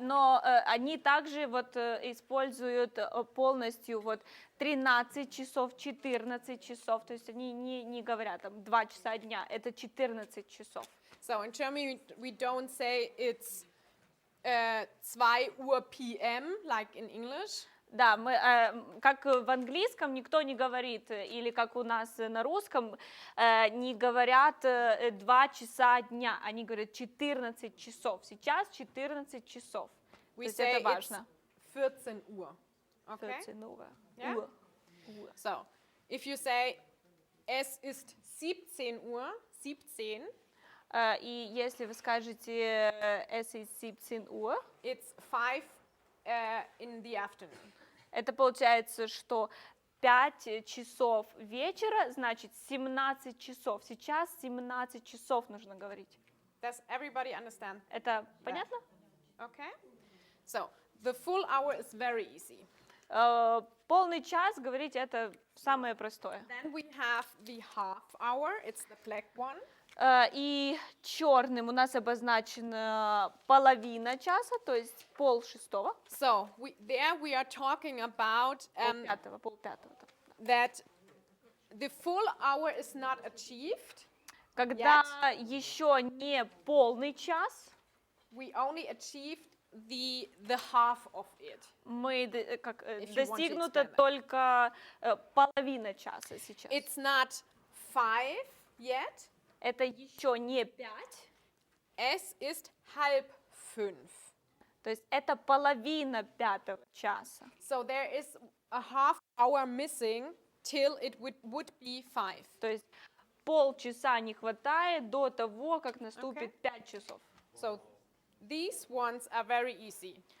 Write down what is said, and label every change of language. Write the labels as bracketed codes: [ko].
[ru] Но они также вот используют полностью вот 13 часов, 14 часов, то есть они не говорят там 2 часа дня, это 14 часов. [en] So in Germany we don't say it's 2 Uhr PM like in English. [ru] Да, мы, как в английском никто не говорит, или как у нас на русском, не говорят 2 часа дня, они говорят 14 часов. Сейчас 14 часов. То [en] We [ru] есть [en] say [ru] это [en] it's [ru] важно. [en] 14 Uhr. Okay? 14 Uhr. Yeah? Uhr. So, if you say [de] es ist 17 Uhr, [en] 17, [ru] И если вы скажете [de] es ist 17 Uhr, [en] it's 5 in the afternoon. [ru] это получается, что 5 часов вечера, значит 17 часов. Сейчас 17 часов нужно говорить. [en] Does everybody understand? [ru] Это понятно? [en] Okay? So, the full hour is very easy. [ru] Полный час говорить это самое простое. [en] Then we have the half hour, it's the black one. [ru] И черным у нас обозначена половина часа, то есть 5:30. [en] So, there we are talking about [ru] Полпятого. [en] that the full hour is not achieved. [ru] Когда еще не полный час, [en] We only achieved the half of it. [ru] мы [en] you want to [ru] достигнута [en] extend that. [ru] только половина часа сейчас. [en] It's not 5 yet. [ru] Это еще не 5, [de] Es ist 4:30. [ru] то есть это половина 5 часа. [en] So there is a half hour missing till it would be 5. [ru] То есть полчаса не хватает до того, как наступит 5 часов. [en] So these ones are very easy.